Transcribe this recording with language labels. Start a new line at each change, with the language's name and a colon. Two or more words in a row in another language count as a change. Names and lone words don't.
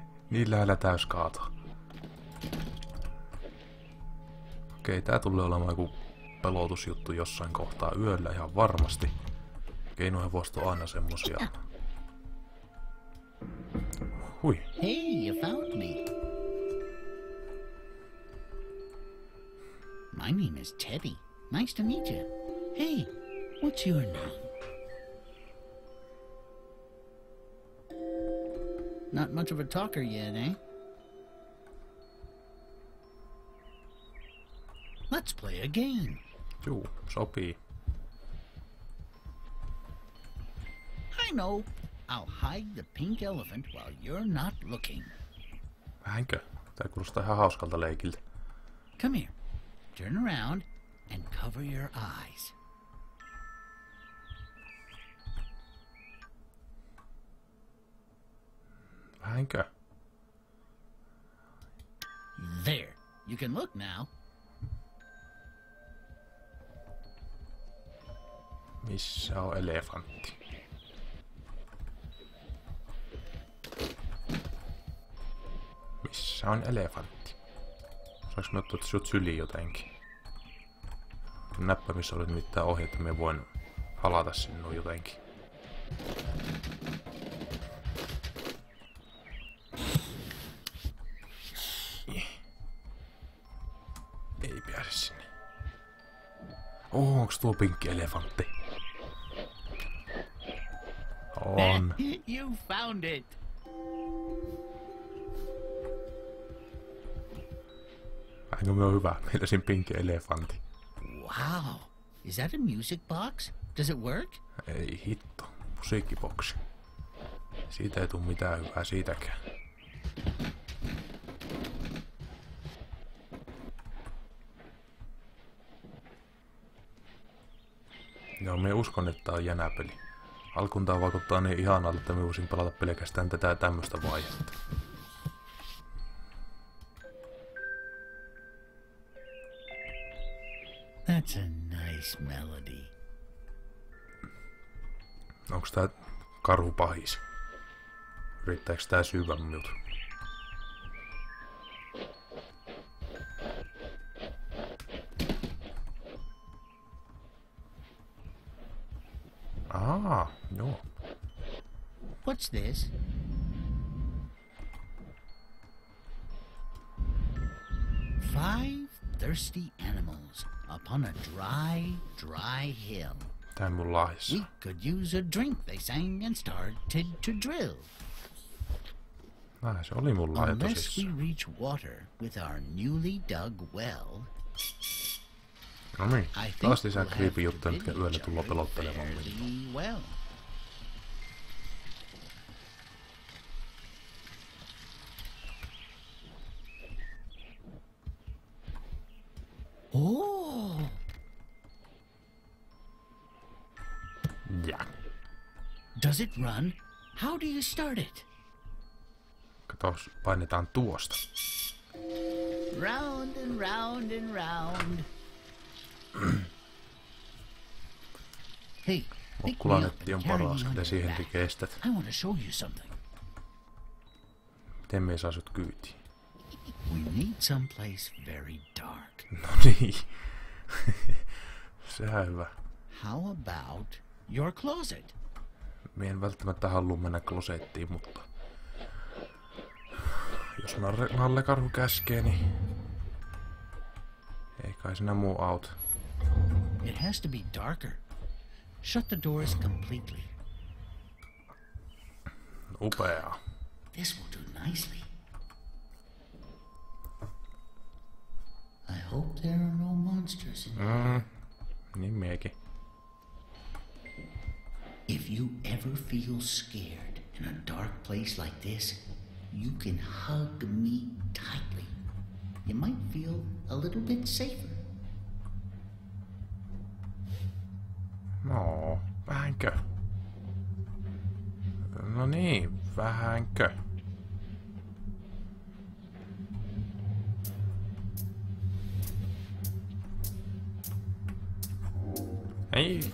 Finnish: Niin lähellä täyskaato. Okei, tää tulee olemaan joku pelotusjuttu jossain kohtaa yöllä ihan varmasti. Keinohevosto on aina semmosia. Hui.
English: Hey, you found me. My name is Teddy. Nice to meet you. Hey, what's your name? Not much of a talker yet, eh? Let's play a game.
Finnish: Juu, sopii.
English: I know. I'll hide the pink elephant while you're not looking.
Finnish: Vähänkö? Tää kuulostaa ihan hauskalta leikiltä.
English: Come here. Turn around and cover your eyes.
Finnish: Vähänkö?
English: There. You can look now.
Finnish: Missä on elefantti? Missä on elefantti? Saanko me ottaa sut syliin jotenkin? Näppäimissä oli mitään ohjeita, me voin halata sinua jotenkin. Ei pääse sinne. Onks tuo pinkki elefantti? On.
English: You found it.
Finnish: Vähänkö me on hyvä? Meillä siinä pinkki elefantti.
English: Wow. Is that a music box? Does it work?
Finnish: Ei hitto. Musiikkiboksi. Siitä ei tuu mitään hyvää siitäkään. Joo, me uskon, että tää on jänäpeli. Alkuun tää vaikuttaa niin ihanalta, että me voisin pelata pelkästään tätä tämmöstä vaihetta.
English: That's a nice melody.
Finnish: Onks tää karhu pahis? Yrittääks tää syyvä minut? Joo.
English: What's this? Five thirsty animals upon a dry hill.
Finnish: Tää on mun lahjassa.
English: We could use a drink, they sang and started to drill.
Finnish: Se oli mun lahja
English: Unless we
Finnish: tosissaan.
English: reach water with our newly dug well,
Finnish: No niin,
English: I think
Finnish: taas lisää
English: we'll have
Finnish: creepy
English: to
Finnish: juttuja, mitkä
English: visit
Finnish: yöllä
English: each
Finnish: tullaan
English: other
Finnish: pelottelemaan.
English: fairly well. Oh,
Finnish: Ja.
English: does it run? How do you start it?
Finnish: Katos, painetaan tuosta.
English: Round and round and round. Hey, pick me up
Finnish: Okkulanetti
English: and
Finnish: on
English: carry me
Finnish: paras, on kun te
English: your
Finnish: siihen
English: back.
Finnish: kestät.
English: I want to show you something.
Finnish: Miten me ei saa sut kyytiin?
English: We need someplace very dark.
Finnish: No niin. Sehän hyvä.
English: How about your closet?
Finnish: Me en välttämättä halua mennä klosettiin, mutta... Jos nallekarhu käskee, niin... Ei kai sinä muu auta.
English: It has to be darker. Shut the doors completely.
Finnish: Upeaa.
English: This will do nicely. I hope there are no monsters in here.
Finnish: Niin miekin.
English: If you ever feel scared in a dark place like this, you can hug me tightly. You might feel a little bit safer.
Finnish: No, vähänkö? No niin, vähänkö? Ei.